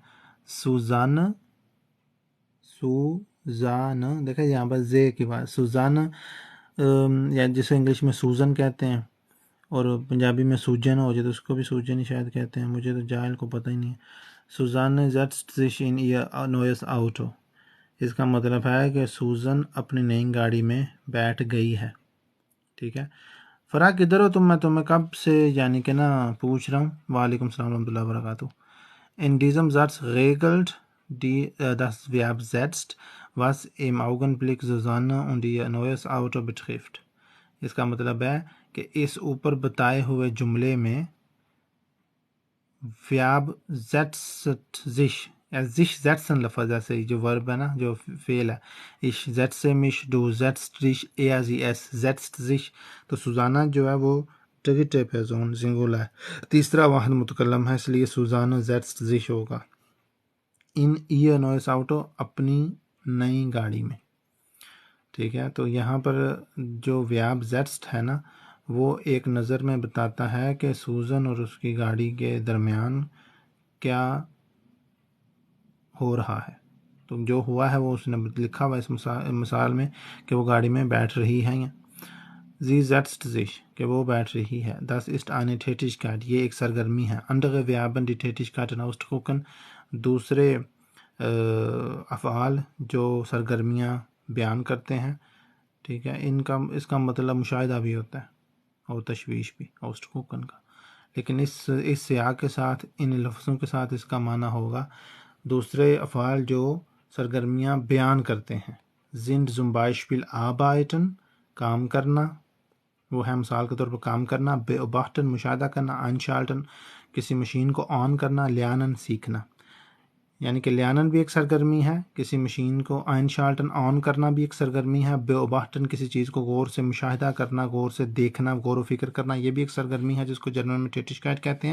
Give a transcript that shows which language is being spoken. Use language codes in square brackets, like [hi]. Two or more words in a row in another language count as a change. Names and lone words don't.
[ur] سوزان، دیکھیں یہاں پر زے کی بات، سوزان یا جسے انگلش میں سوزن کہتے ہیں، اور پنجابی میں سوجن ہو جائے تو اس کو بھی سوجن ہی شاید کہتے ہیں، مجھے تو جاہل کو پتہ ہی نہیں ہے. [de] سوزان setzt sich in ihr neues Auto، [ur] اس کا مطلب ہے کہ سوزن اپنی نئی گاڑی میں بیٹھ گئی ہے، ٹھیک ہے؟ فرا کدھر ہو تم؟ میں تمہیں کب سے یعنی کہ نا پوچھ رہا ہوں. [ar] وعلیکم السلام ورحمۃ اللہ وبرکاتہ. [de] In diesem Satz regelt das Verb setzt, was im Augenblick Susanne und ihr neues Auto betrifft. [ur] اس کا مطلب ہے کہ اس اوپر بتائے ہوئے جملے میں [de] Verb setzt sich، sich setzen [ur] لفظ ایسے جو ورب ہے نا جو فعل ہے، [de] ich setze mich، du setzt dich، er sie es setzt sich. [ur] تو سوزانہ جو ہے وہ ڈگیٹو [de] Person Singular [ur] ہے، تیسرا واحد متکلم ہے، اس لیے سوزانہ [de] setzt sich [ur] ہوگا. [de] in ihr neues Auto، [ur] اپنی نئی گاڑی میں، ٹھیک ہے؟ تو یہاں پر جو [de] Verb setzt [ur] ہے نا وہ ایک نظر میں بتاتا ہے کہ سوزن اور اس کی گاڑی کے درمیان کیا ہو رہا ہے، تو جو ہوا ہے وہ اس نے لکھا ہوا اس مثال میں کہ وہ گاڑی میں بیٹھ رہی ہے. [de] Sie setzt sich [ur] کہ وہ بیٹھ رہی ہے. [de] Das ist eine Tätigkeit [ur] یہ ایک سرگرمی ہے. [de] Andere Verben die Tätigkeiten ausdrücken [ur] دوسرے افعال جو سرگرمیاں بیان کرتے ہیں. ٹھیک ہے، اس کا مطلب مشاہدہ بھی ہوتا ہے اور تشویش بھی ausdrücken کا. لیکن اس سیاق کے ساتھ ان لفظوں کے ساتھ اس کا معنی ہوگا دوسرے افعال جو سرگرمیاں بیان کرتے ہیں. [de] sind zum Beispiel arbeiten [ur] کام کرنا، وہ ہے مثال کے طور پر کام کرنا. beobachten مشاہدہ کرنا. einschalten کسی مشین کو آن کرنا. lernen سیکھنا. یعنی کہ lernen بھی ایک سرگرمی ہے، کسی مشین کو einschalten آن کرنا بھی ایک سرگرمی ہے. beobachten کسی چیز کو غور سے مشاہدہ کرنا، غور سے دیکھنا، غور و فکر کرنا، یہ بھی ایک سرگرمی ہے جس کو جرمن میں Tätigkeit کہتے ہیں.